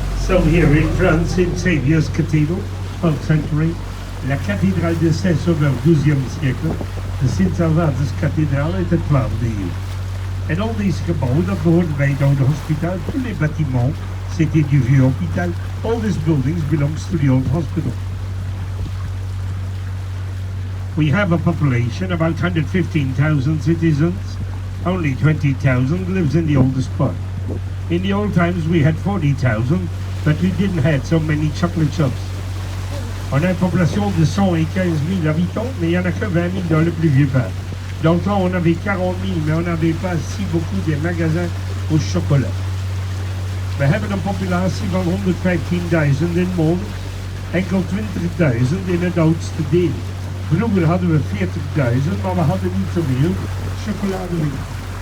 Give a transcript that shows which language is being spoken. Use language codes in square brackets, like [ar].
[en] So here in France, in Saviour's Cathedral, 12th century, [fr] la cathédrale de Saint-Sauveur, 12e siècle, [nl] de Sint-Salvatus cathédrale est het 12e eeuw. En al deze gebouwen, dat behoorden bij het oude hospitaal, [fr] tous les bâtiments, c'était du vieux hôpital. [en] All these buildings belongs to the old hospital. We have a population about 115,000 citizens. Only 20,000 lives in the oldest part. In the old times we had 40,000, but we didn't have so many chocolate shops. [fr] On a une population de 115 000 habitants, mais il n'y en a que 20 000 dans le plus vieux parc. Dans le temps, on avait 40 000, mais on n'avait pas si beaucoup de magasins au chocolat. [nl] We hebben een populatie van 115.000 inwoners, enkel 20.000 in het oudste deel. Vroeger hadden we 40.000, maar we hadden niet zoveel chocoladewinkels.